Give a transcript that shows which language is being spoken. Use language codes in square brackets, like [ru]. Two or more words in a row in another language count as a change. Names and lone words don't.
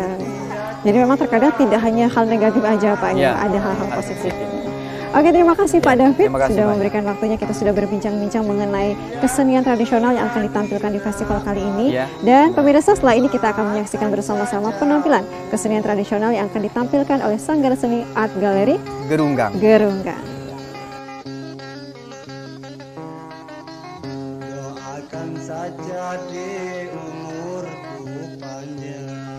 [id] Jadi memang terkadang tidak hanya hal negatif aja Pak, ya, ada hal-hal positif. Oke, terima kasih Pak David sudah memberikan waktunya. Kita sudah berbincang-bincang mengenai kesenian tradisional yang akan ditampilkan di festival kali ini. Dan pemirsa, setelah ini kita akan menyaksikan bersama-sama penampilan kesenian tradisional yang akan ditampilkan oleh Sanggar Seni Art Gallery Gerunggang. Doakan saja di umurku panjang.